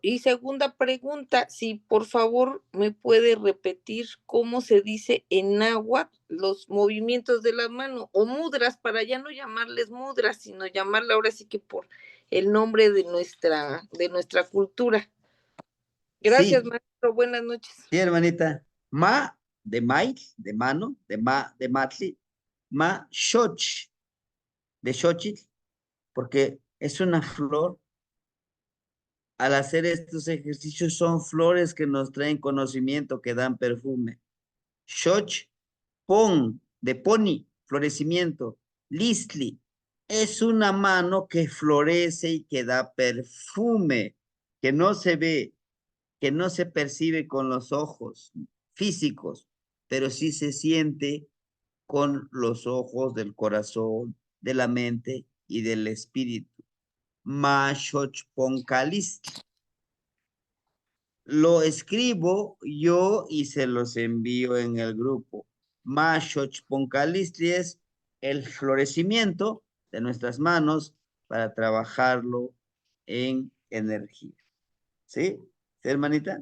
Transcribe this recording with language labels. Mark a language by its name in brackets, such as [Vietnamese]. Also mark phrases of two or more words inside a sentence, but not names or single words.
[Spanish] Y segunda pregunta, si por favor me puede repetir cómo se dice en náhuatl los movimientos de la mano o mudras, para ya no llamarles mudras, sino llamarla ahora sí que por el nombre de nuestra cultura. Gracias, Sí, maestro. Buenas noches. sí, hermanita. Ma de maíz, de mano, de ma de matli. [Nahuatl languages] Ma xoch, [Spanish] de xochitl, porque es una flor. Al hacer estos ejercicios son flores que nos traen conocimiento, que dan perfume. Xoch, pon, de poni, florecimiento. Listli, es una mano que florece y que da perfume, que no se ve, que no se percibe con los ojos físicos, pero sí se siente con los ojos del corazón, de la mente y del espíritu. [Nahuatl languages] Ma xoch pon calistli. [Spanish] Lo escribo yo y se los envío en el grupo. Mashochponcalistri es el florecimiento de nuestras manos para trabajarlo en energía. ¿Sí? ¿Sí, hermanita?